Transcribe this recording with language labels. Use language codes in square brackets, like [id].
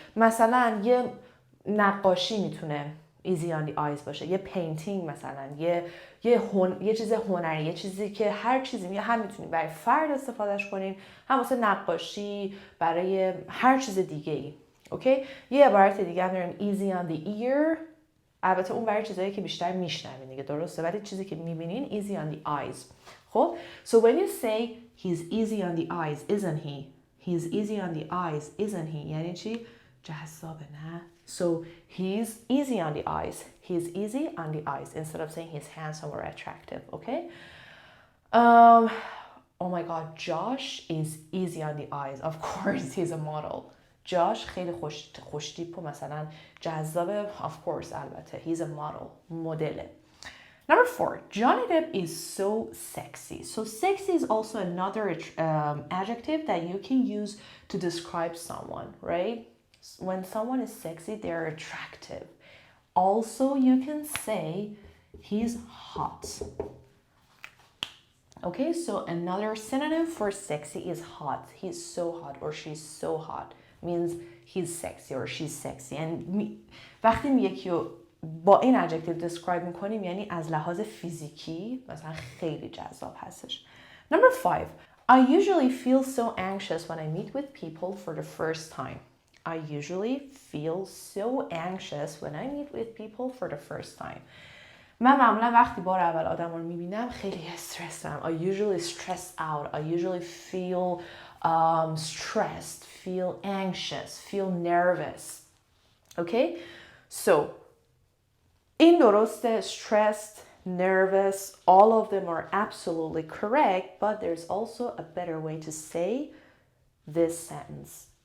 [fa] مثلا یه نقاشی میتونه easy on the eyes باشه، یه پینتینگ مثلا، یه چیز هنری، یه چیزی که هر چیزی هم میتونید برای فرد استفادهش کنین، هم واسه نقاشی، برای هر چیز دیگه ای. اوکی؟ یه عبارت دیگه هم داریم easy on the ear. البته اون برای چیزایی که بیشتر میشنوین دیگه، درسته؟ ولی چیزی که میبینین easy on the eyes. [en] خب so when you say he's easy on the eyes isn't he, he's easy on the eyes isn't he، [fa] یعنی چی؟ جذابه نه؟ [en] So he's easy on the eyes. He's easy on the eyes instead of saying he's handsome or attractive. Okay? Oh my God, Josh is easy on the eyes. Of course, he's a model. [fa] Josh خیلی خوشتیپ و مثلا جذابه. [en] Of course, البته. He's a model. مدله. Number 4, Johnny Depp is so sexy. So sexy is also another adjective that you can use to describe someone, right? When someone is sexy, they're attractive. Also, you can say he's hot. Okay, so another synonym for sexy is hot. He's so hot or she's so hot. Means he's sexy or she's sexy. [fa] And وقتی یکی رو با این adjective describe میکنیم یعنی از لحاظ فیزیکی مثلا خیلی جذاب هستش. [en] Number 5. I usually feel so anxious when I meet with people for the first time. I usually feel so anxious when I meet with people for the first time. [fa] من معمولا وقتی بار اول آدم رو میبینم خیلی استرس دارم. [en] I usually stress out. I usually feel stressed, feel anxious, feel nervous. Okay? So, [fa] این درسته, [en] stressed, nervous, all of them are absolutely correct, but there's also a better way to say this sentence.